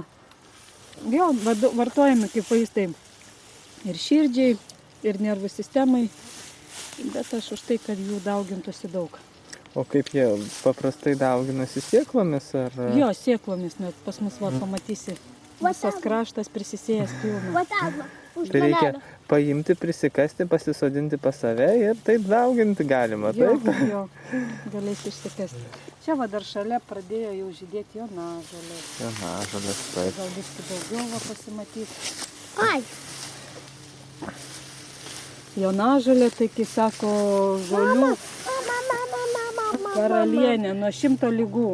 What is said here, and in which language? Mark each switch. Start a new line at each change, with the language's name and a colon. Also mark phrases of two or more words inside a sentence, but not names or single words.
Lithuanian: Jo, vartojami kaip vaistai ir širdžiai, ir nervų sistemai, bet aš už tai, kad jų daugintųsi daug. O kaip jie paprastai dauginasi sėklomis ar? Jo, sėklomis, net pas mus pamatysi. Visas kraštas prisisėjęs pilnas.
Russian: Вот так вот. Уж
Lithuanian: Tai reikia
Russian: банана.
Lithuanian: paimti, prisikasti, pasisodinti pas save ir taip dauginti galima, Jo, taip? jo, galės išsikasti. Čia va dar šalia pradėjo jau žydėti jonažolė. Jonažolės, taip. Gal biškį daugiau va pasimatys. Ай, Jonažolė, tai kai sako, žolių karalienė nuo 100 ligų.